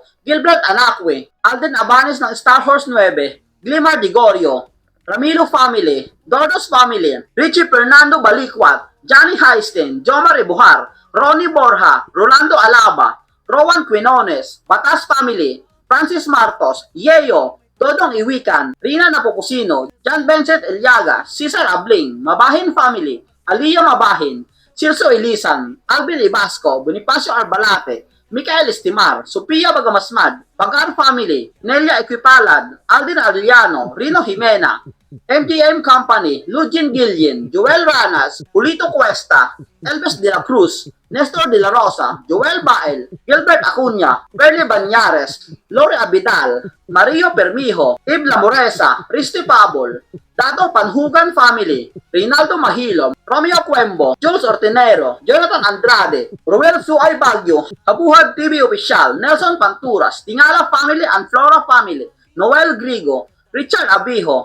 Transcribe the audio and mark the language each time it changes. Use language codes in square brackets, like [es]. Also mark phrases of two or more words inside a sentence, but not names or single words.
[tl] Gilbert Anacue, Alden Abanes ng Star Horse 9, Glimar Digorio, Ramilo Family, Dodos Family, Richie Fernando Balikwat, Johnny Heisten, Jomar Buhar, Ronnie Borja, Rolando Alaba, Rowan Quinones, Batas Family, Francis Martos, Yeo, Dodong Iwikan, Rina Napokusino, John Vincent Eliaga, Cesar Abling, Mabahin Family, Aliyah Mabahin, Cirso Elisan, Alvin Ibasco, Bonifacio Arbalate, Michael Estimar, Sophia Bagamasmad, Bagar Family, Nelia Equipalad, Aldin Arellano, Rino Jimena, MTM Company, Lugin Gillian, Joel Ranas, Julito Cuesta, Elvis de la Cruz, Nestor de la Rosa, Joel Bael, Gilbert Acuña, Perle Banyares, Lore Abidal, Mario Permijo, Ibla Moresa, Risti Pabol, Dato Panhugan Family, Rinaldo Mahilo, Romeo Cuembo, Jules Ortinero, Jonathan Andrade, Ruel Suay Bagyo, Habuhad TV Official, Nelson Panturas, Tingala Family and Flora Family, Noel Grigo, Richard Abijo,